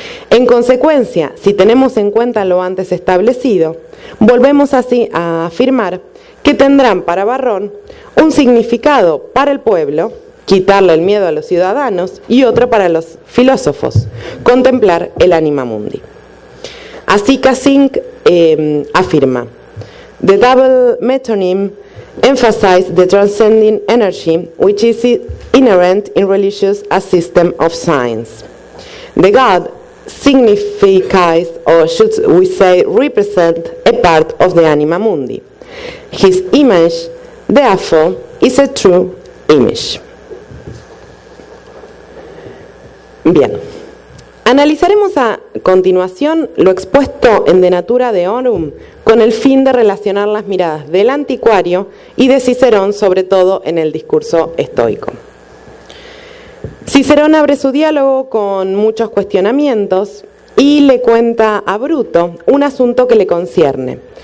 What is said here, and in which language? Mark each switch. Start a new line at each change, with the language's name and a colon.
Spanish: En consecuencia, si tenemos en cuenta lo antes establecido, volvemos así a afirmar que tendrán para Barrón un significado para el pueblo, quitarle el miedo a los ciudadanos, y otro para los filósofos, contemplar el anima mundi.
English: Así Kassink afirma, "The double metonym emphasizes the transcending energy which is inherent in religious as system of science. The God signifies, or should we say, represent a part of the anima mundi. His image, therefore, is a true image."
Spanish: Bien, analizaremos a continuación lo expuesto en De Natura Deorum con el fin de relacionar las miradas del anticuario y de Cicerón, sobre todo en el discurso estoico. Cicerón abre su diálogo con muchos cuestionamientos y le cuenta a Bruto un asunto que le concierne.